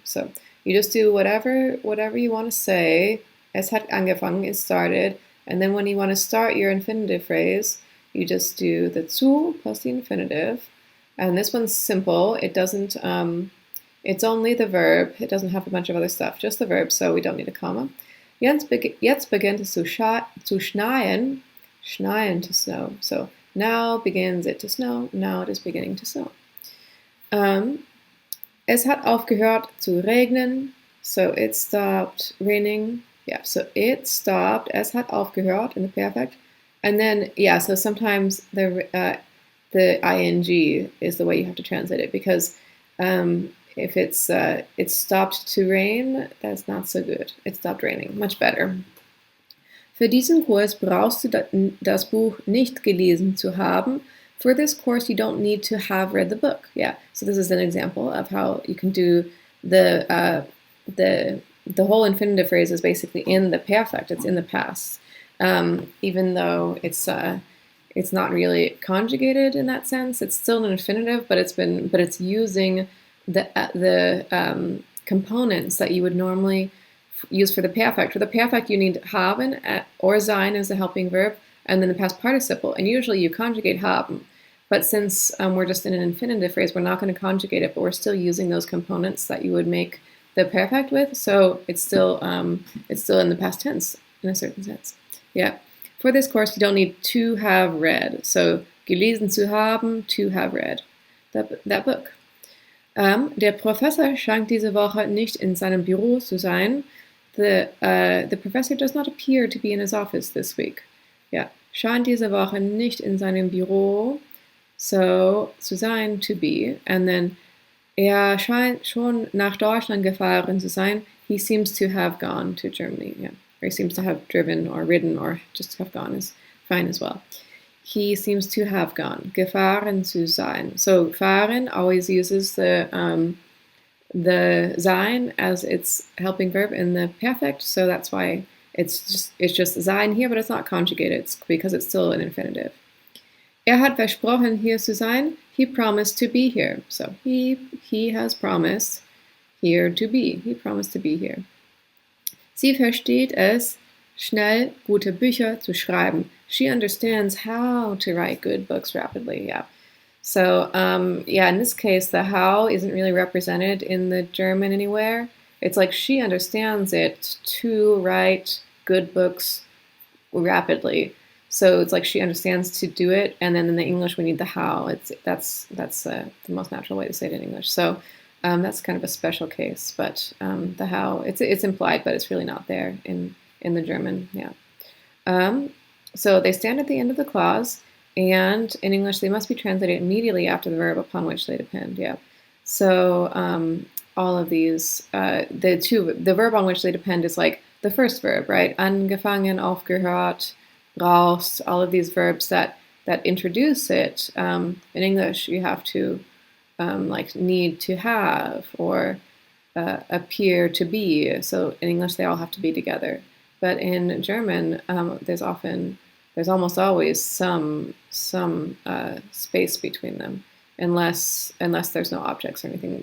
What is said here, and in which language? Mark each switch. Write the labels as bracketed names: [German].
[English] So, you just do whatever you want to say. [German] Es hat angefangen, [English] it started, and then when you want to start your infinitive phrase, you just do the zu plus the infinitive, and this one's simple, it doesn't, it's only the verb, it doesn't have a bunch of other stuff, just the verb, so we don't need a comma. [German] Jetzt beginnt es zu schneien, schneien, [English] to snow. So now begins it to snow, now it is beginning to snow. [German] Es hat aufgehört zu regnen, [English] so it stopped raining. Yeah, so it stopped, [German] es hat aufgehört [English] in the perfect. And then, yeah, so sometimes the ing is the way you have to translate it, because if it's it stopped to rain, that's not so good. It stopped raining, much better. [German] Für diesen Kurs brauchst du das Buch nicht gelesen zu haben. [English] For this course, you don't need to have read the book. Yeah, so this is an example of how you can do the whole infinitive phrase is basically in the perfect. It's in the past, even though it's not really conjugated in that sense. It's still an infinitive, but it's using the components that you would normally use for the perfect. For the perfect, you need haben or sein as the helping verb, and then the past participle. And usually you conjugate haben. But since we're just in an infinitive phrase, we're not going to conjugate it, but we're still using those components that you would make the perfect with. So it's still in the past tense in a certain sense. Yeah. For this course, you don't need to have read. So [German] gelesen zu haben, [English] to have read that book. [German] Der Professor scheint diese Woche nicht in seinem Büro zu sein. [English] The professor does not appear to be in his office this week. [German] Yeah, scheint diese Woche nicht in seinem Büro, so zu sein, [English] to be. And then, [German] scheint schon nach Deutschland gefahren zu sein. [English] He seems to have gone to Germany. Yeah, or he seems to have driven or ridden, or just have gone is fine as well. He seems to have gone. [German] Gefahren zu sein. [English] So fahren always uses the sein as its helping verb in the perfect. So that's why it's just sein here, but it's not conjugated. It's because it's still an infinitive. [German] Hat versprochen, hier zu sein. [English] He promised to be here. So he has promised here to be. He promised to be here. [German] Sie versteht es, schnell gute Bücher zu schreiben. [English] She understands how to write good books rapidly. Yeah. So, yeah, in this case, the how isn't really represented in the German anywhere. It's like she understands it to write good books rapidly. So it's like she understands to do it, and then in the English we need the how. That's the most natural way to say it in English. So that's kind of a special case, but the how it's implied, but it's really not there in the German. Yeah. So they stand at the end of the clause, and in English they must be translated immediately after the verb upon which they depend. Yeah. So all of these, the verb on which they depend is like the first verb, right? Angefangen, aufgehört, brauchst, all of these verbs that introduce it. In English, you have to like need to have or appear to be. So in English, they all have to be together. But in German, there's almost always some space between them, unless there's no objects or anything.